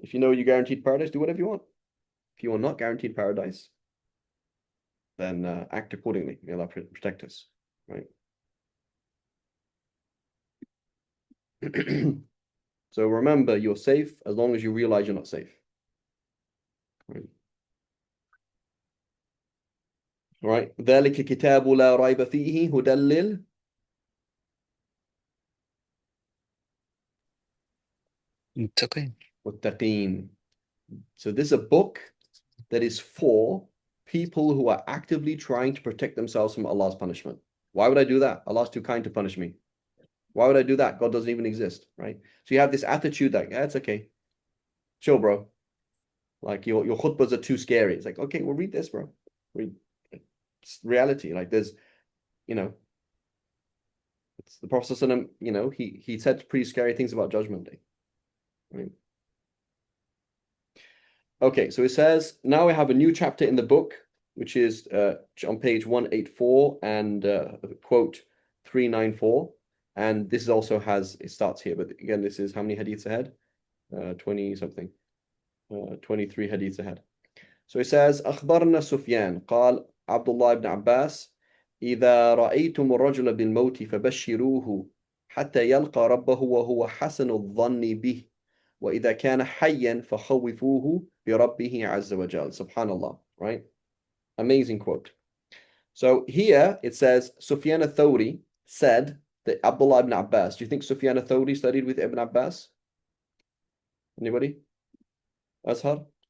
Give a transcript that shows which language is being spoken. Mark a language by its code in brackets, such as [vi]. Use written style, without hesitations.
[en] If you know you're guaranteed paradise, do whatever you want. If you are not guaranteed paradise, then act accordingly. May Allah protect us. Right? So remember, you're safe as long as you realize you're not safe. Right? All right. [ar] ذلك كتاب لا ريب فيه هدى للمتقين. [en] So this is a book that is for people who are actively trying to protect themselves from Allah's punishment. Why would I do that? Allah's too kind to punish me. Why would I do that? God doesn't even exist, right? So you have this attitude that, yeah, it's okay. Chill, bro. Like your khutbahs are too scary. It's like, okay, well, read this, bro. Read. It's reality. Like there's, it's the Prophet, he said pretty scary things about Judgment Day. Right? Okay, so it says, now we have a new chapter in the book, which is on page 184 and quote 394. And this also it starts here, but again, this is how many hadiths ahead? 20 something. 23 hadiths ahead. So it says, [ar] أخبرنا سفيان قال عبد الله بن عباس إذا رأيتم الرجل بالموت فبشروه حتى يلقى ربه وهو حسن الظن به وإذا كان حيا فخوفوه بربه عز وجل. [en] Subhanallah, right? Amazing quote. So here it says Sufyan al-Thawri said that Abdullah ibn Abbas. Do you think Sufyan al-Thawri studied with Ibn Abbas? Anybody? Azhar?